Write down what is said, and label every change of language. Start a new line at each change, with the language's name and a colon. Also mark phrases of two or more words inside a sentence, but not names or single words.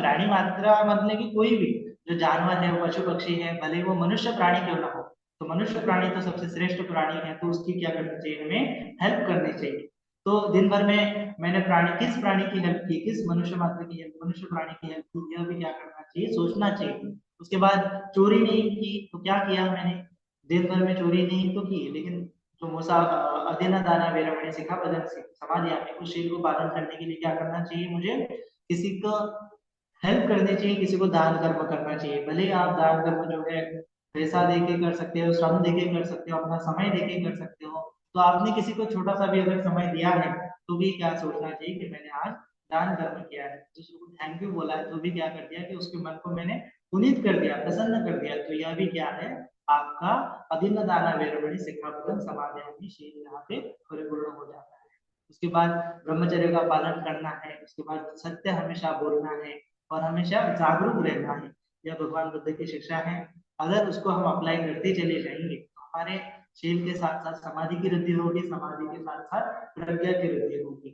Hindi: प्राणी मात्रा मतलब कि कोई भी जो जानवर है, वो पशु पक्षी है, भले वो मनुष्य प्राणी क्यों ना हो, तो मनुष्य प्राणी तो सबसे श्रेष्ठ प्राणी है, तो उसकी क्या करनी चाहिए, हमें हेल्प करनी चाहिए। तो दिन भर में मैंने किस प्राणी की हेल्प की, किस मनुष्य मात्र की हेल्प, मनुष्य प्राणी की हेल्प की, यह भी क्या करना चाहिए, सोचना चाहिए। उसके बाद चोरी नहीं की तो क्या किया मैंने, दिन भर में चोरी नहीं तो की, लेकिन जो मूसा
Pali: अधीना दाना वेरमणि सिखापदं समाधियामि,
Hindi: उस शील को पालन करने के लिए क्या करना चाहिए, मुझे किसी को हेल्प करनी चाहिए, किसी को दान कर्म करना चाहिए। भले ही आप दान कर्म जो है पैसा देके कर सकते हो, श्रम देके कर सकते हो, अपना समय देके कर सकते हो। तो आपने किसी को छोटा सा भी अगर समय दिया है तो भी क्या सोचना चाहिए कि मैंने आज दान कर्म किया है, दूसरे को
English: thank you
Hindi: बोला है, तो भी क्या कर दिया कि उसके मन को मैंने पुनीत कर दिया, प्रसन्न कर दिया। तो यह भी क्या है, आपका
Pali: अधीन दाना वेरमणि सिक्खापदं समादयामि
Hindi: शील यहाँ पे परिपूर्ण हो जाता है। उसके बाद ब्रह्मचर्य का पालन करना है, उसके बाद सत्य हमेशा बोलना है और हमेशा जागरूक रहना है। यह भगवान बुद्ध की शिक्षा है। अगर उसको हम अप्लाई करते चले जाएंगे तो हमारे शील के साथ साथ समाधि की वृद्धि होगी, समाधि के साथ साथ प्रज्ञा की वृद्धि होगी।